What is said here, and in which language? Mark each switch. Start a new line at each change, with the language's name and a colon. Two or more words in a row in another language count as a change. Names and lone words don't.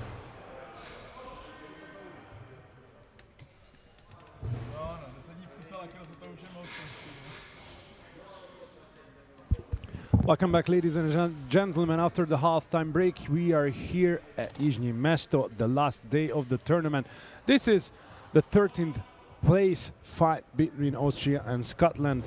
Czech: No, desední vkus, ale se to už je moc.
English: Welcome back, ladies and gentlemen. After the halftime break, we are here at Jižní Město, the last day of the tournament. This is the 13th place fight between Austria and Scotland.